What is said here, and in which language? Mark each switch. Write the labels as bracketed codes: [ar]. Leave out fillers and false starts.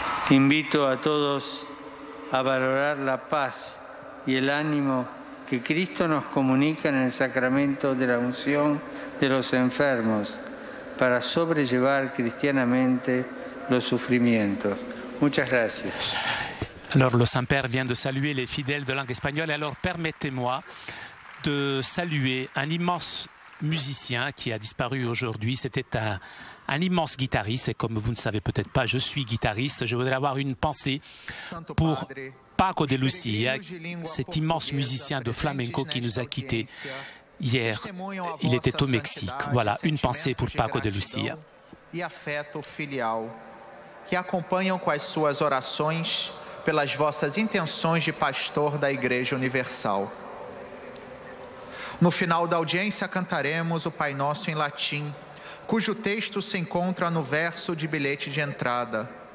[es] Invito a todos a valorar la paz y el ánimo que Cristo nos comunica en el sacramento de la unción de los enfermos para sobrellevar cristianamente los sufrimientos. Muchas gracias. [fr] Alors le Saint-Père vient de saluer les fidèles de langue espagnole. Alors permettez-moi de saluer un immense musicien qui a disparu aujourd'hui. C'était un immense guitariste et comme vous ne savez peut-être pas, je suis guitariste. Je voudrais avoir une pensée pour Paco de Lucia, cet immense musicien de flamenco qui nous a quittés hier. Il était au Mexique. Voilà, une pensée pour Paco de Lucia. [pt] E afeto filial, que acompanham com as suas orações pelas vossas intenções de pastor da Igreja Universal. No final da audiência cantaremos o Pai Nosso em latim, cujo texto se encontra no verso de bilhete de entrada.